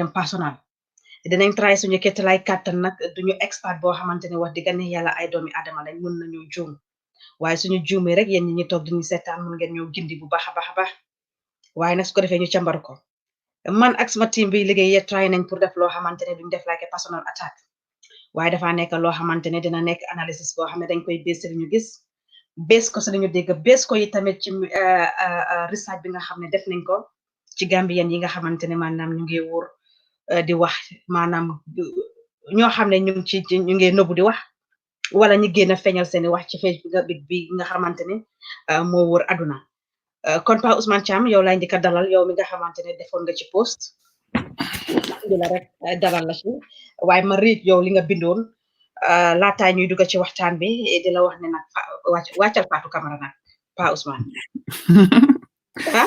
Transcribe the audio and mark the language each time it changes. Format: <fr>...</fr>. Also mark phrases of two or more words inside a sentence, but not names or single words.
<wo>dem personnel dinañ try suñu kettalay kàttan nag duñu expert boo xamante ne wax digga ne yàlla ay doomi adama lañ mun nañu juum waaye suñu juumee rek yéen ñi ñu toog diñu seetaan mun ngeen ñëw gindi bu baax a baax a baax waaye nag su ko defee ñu càmbar ko man ak sama team bi liggéey yee try nañ pour def loo xamante ne duñ def</wo> <en>like a personal attack</en> <wo>waaye dafa nekk loo xamante ne dina nekk analysis boo xam ne dañ koy bés ñu gis bés ko si lañu dégg bés ko yi tamit ci research bi nga xam ne def nañ ko ci Gambian yi nga xamante ne maanaam ñu ngi wóor di wax maanaam ñoo xam ne ñu ngi nëbbu di wax wala ñu génn feeñal seeni wax ci Facebook bi nga xamante ne moo wóor aduna kon Pa Ousmane Cham yow laay njëkk a dalal yow mi nga xamante ne defoon nga ci post di la rek dalal la ci waaye ma riit yow li nga bindoon laataa ñuy dugg ci waxtaan bi di la wax ne nag wàccal Fatou Camara nag Pa Ousmane ah</wo>